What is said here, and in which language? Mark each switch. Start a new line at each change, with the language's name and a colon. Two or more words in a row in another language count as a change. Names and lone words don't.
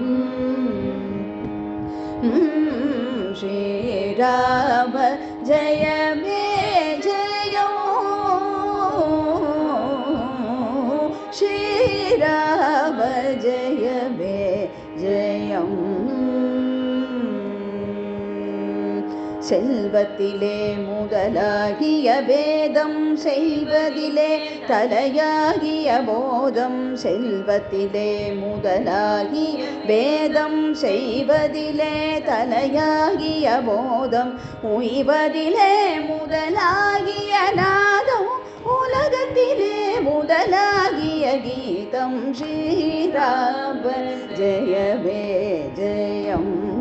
Sanskrit: श्रीराम जय मे जयम् श्रीराम जय मे जयम्
Tamil: செல்வத்திலே முதலாகிய வேதம் செய்வதிலே தலையாகிய போதம் செல்வத்திலே முதலாகி வேதம் செய்வதிலே தலையாகிய போதம் உய்வதிலே முதலாகிய நாதம் உலகத்திலே முதலாகிய கீதம்
Sanskrit: श्रीराम जय मे जयम्